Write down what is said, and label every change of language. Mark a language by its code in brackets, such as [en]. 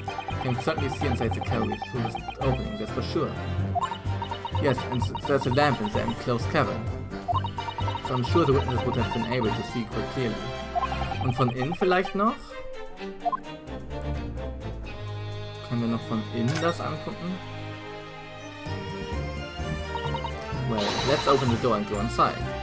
[en] You can certainly see inside the carriage through this opening, that's for sure. Yes, and there's a lamp in the enclosed cavern. So I'm sure the witness would have been able to see quite clearly. [de] Und von innen vielleicht noch? Können wir noch von innen das angucken? [en] Well, let's open the door and go inside.